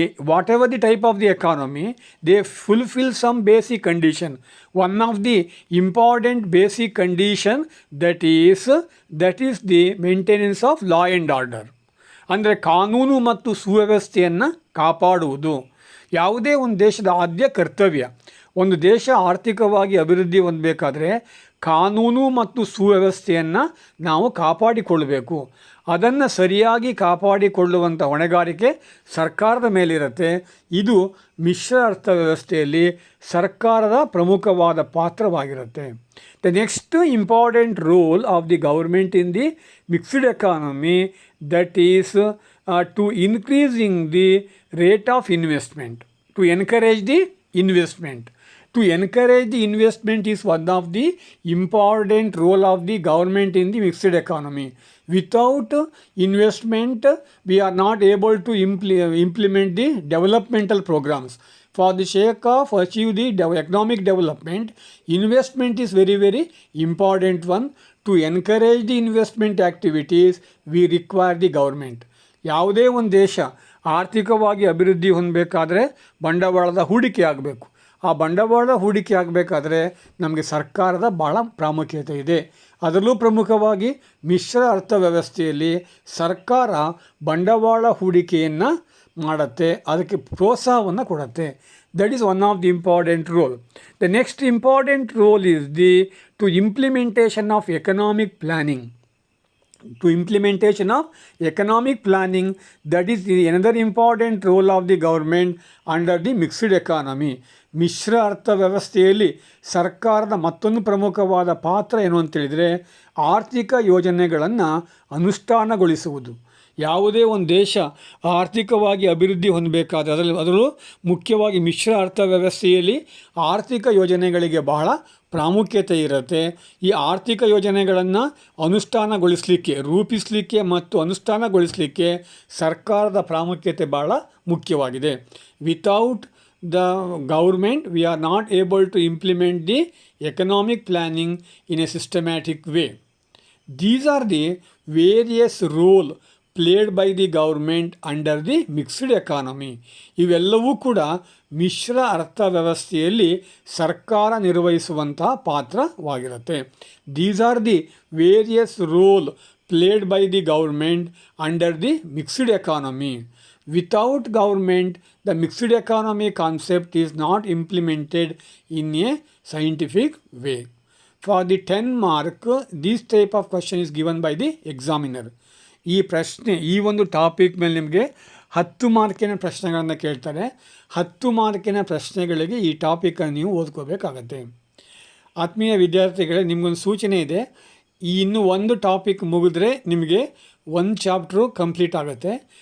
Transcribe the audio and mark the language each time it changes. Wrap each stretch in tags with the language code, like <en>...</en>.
<en>Whatever the type of the economy, they fulfill some basic condition. One of the important basic condition that is the maintenance of law and order.</en> <kn>ಅಂದರೆ ಕಾನೂನು ಮತ್ತು ಸುವ್ಯವಸ್ಥೆಯನ್ನು ಕಾಪಾಡುವುದು ಯಾವುದೇ ಒಂದು ದೇಶದ ಆದ್ಯ ಕರ್ತವ್ಯ. ಒಂದು ದೇಶ ಆರ್ಥಿಕವಾಗಿ ಅಭಿವೃದ್ಧಿ ಹೊಂದಬೇಕಾದ್ರೆ ಕಾನೂನು ಮತ್ತು ಸುವ್ಯವಸ್ಥೆಯನ್ನು ನಾವು ಕಾಪಾಡಿಕೊಳ್ಳಬೇಕು. ಅದನ್ನು ಸರಿಯಾಗಿ ಕಾಪಾಡಿಕೊಳ್ಳುವಂಥ ಹೊಣೆಗಾರಿಕೆ ಸರ್ಕಾರದ ಮೇಲಿರುತ್ತೆ. ಇದು ಮಿಶ್ರ ಅರ್ಥವ್ಯವಸ್ಥೆಯಲ್ಲಿ ಸರ್ಕಾರದ ಪ್ರಮುಖವಾದ ಪಾತ್ರವಾಗಿರುತ್ತೆ.</kn> <en>The next important role of the government in the mixed economy, that is to increasing the rate of investment, to encourage the investment. To encourage the investment is one of the important role of the government in the mixed economy. Without investment, we are not able to implement the developmental programs. For the sake of achieve the economic development, investment is very, very important one. To encourage the investment activities, we require the government.</en> <kn>ಯಾವುದೇ ಒಂದು ದೇಶ ಆರ್ಥಿಕವಾಗಿ ಅಭಿವೃದ್ಧಿ ಹೊಂದಬೇಕಾದ್ರೆ ಬಂಡವಾಳದ ಹೂಡಿಕೆ ಆಗಬೇಕು. ಆ ಬಂಡವಾಳ ಹೂಡಿಕೆ ಆಗಬೇಕಾದ್ರೆ ನಮಗೆ ಸರ್ಕಾರದ ಭಾಳ ಪ್ರಾಮುಖ್ಯತೆ ಇದೆ. ಅದರಲ್ಲೂ ಪ್ರಮುಖವಾಗಿ ಮಿಶ್ರ ಅರ್ಥವ್ಯವಸ್ಥೆಯಲ್ಲಿ ಸರ್ಕಾರ ಬಂಡವಾಳ ಹೂಡಿಕೆಯನ್ನು ಮಾಡುತ್ತೆ, ಅದಕ್ಕೆ ಪ್ರೋತ್ಸಾಹವನ್ನು ಕೊಡುತ್ತೆ.</kn> <en>That is one of the important role. The next important role is to implementation of economic planning. To implementation of economic planning, that is another important role of the government under the mixed economy.</en> <kn>ಮಿಶ್ರ ಅರ್ಥವ್ಯವಸ್ಥೆಯಲ್ಲಿ ಸರ್ಕಾರದ ಮತ್ತೊಂದು ಪ್ರಮುಖವಾದ ಪಾತ್ರ ಏನು ಅಂತೇಳಿದರೆ ಆರ್ಥಿಕ ಯೋಜನೆಗಳನ್ನು ಅನುಷ್ಠಾನಗೊಳಿಸುವುದು. ಯಾವುದೇ ಒಂದು ದೇಶ ಆರ್ಥಿಕವಾಗಿ ಅಭಿವೃದ್ಧಿ ಹೊಂದಬೇಕಾದ್ರೆ ಅದರಲ್ಲೂ ಮುಖ್ಯವಾಗಿ ಮಿಶ್ರ ಅರ್ಥವ್ಯವಸ್ಥೆಯಲ್ಲಿ ಆರ್ಥಿಕ ಯೋಜನೆಗಳಿಗೆ ಬಹಳ ಪ್ರಾಮುಖ್ಯತೆ ಇರುತ್ತೆ. ಈ ಆರ್ಥಿಕ ಯೋಜನೆಗಳನ್ನು ಅನುಷ್ಠಾನಗೊಳಿಸಲಿಕ್ಕೆ, ರೂಪಿಸಲಿಕ್ಕೆ ಮತ್ತು ಅನುಷ್ಠಾನಗೊಳಿಸಲಿಕ್ಕೆ ಸರ್ಕಾರದ ಪ್ರಾಮುಖ್ಯತೆ ಭಾಳ ಮುಖ್ಯವಾಗಿದೆ.</kn> <en>Without the government, we are not able to implement the economic planning in a systematic way. These are the various roles played by the government under the mixed economy.</en> <kn>ಇವೆಲ್ಲವೂ ಕೂಡ ಮಿಶ್ರ ಅರ್ಥವ್ಯವಸ್ಥೆಯಲ್ಲಿ ಸರ್ಕಾರ ನಿರ್ವಹಿಸುವಂತಹ ಪಾತ್ರವಾಗಿರುತ್ತೆ.</kn> <en>These are the various roles played by the government under the mixed economy. Without government, the mixed economy concept is not implemented in a scientific way. For the 10 mark, this type of question is given by the examiner.</en> <kn>ಈ ಒಂದು topic ಮೇಲೆ ನಿಮಗೆ 10 ಮಾರ್ಕಿನ ಪ್ರಶ್ನೆಗಳನ್ನು ಕೇಳ್ತಾರೆ. 10 ಮಾರ್ಕಿನ ಪ್ರಶ್ನೆಗಳಿಗೆ ಈ ಟಾಪಿಕನ್ನು ನೀವು ಓದ್ಕೋಬೇಕಾಗತ್ತೆ. ಆತ್ಮೀಯ ವಿದ್ಯಾರ್ಥಿಗಳೇ, ನಿಮಗೊಂದು ಸೂಚನೆ ಇದೆ. ಇನ್ನು ಒಂದು ಟಾಪಿಕ್ ಮುಗಿದ್ರೆ ನಿಮಗೆ ಒಂದು ಚಾಪ್ಟ್ರು ಕಂಪ್ಲೀಟ್ ಆಗುತ್ತೆ.</kn>